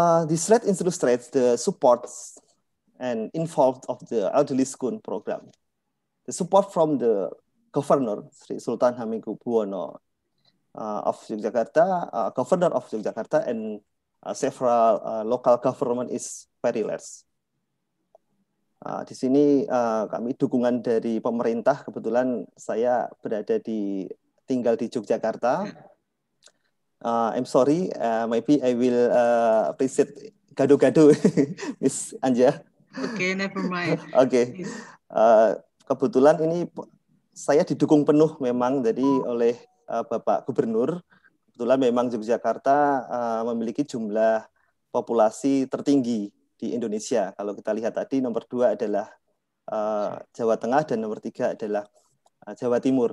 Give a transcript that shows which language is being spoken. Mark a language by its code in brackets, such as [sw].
[en] This slide illustrates the support and involved of the elderly school program. The support from the governor, Sri Sultan Hamengkubuwono of Yogyakarta, governor of Yogyakarta, and several local government is very less. [id] Di sini kami dukungan dari pemerintah. Kebetulan saya tinggal di Yogyakarta. [en] I'm sorry, maybe I will present gado-gado, Miss Anja. Okay, never mind. [id] Oke, kebetulan ini saya didukung penuh memang jadi oleh Bapak Gubernur. Kebetulan memang Yogyakarta memiliki jumlah populasi tertinggi di Indonesia. Kalau kita lihat tadi nomor 2 adalah Jawa Tengah dan nomor 3 adalah Jawa Timur.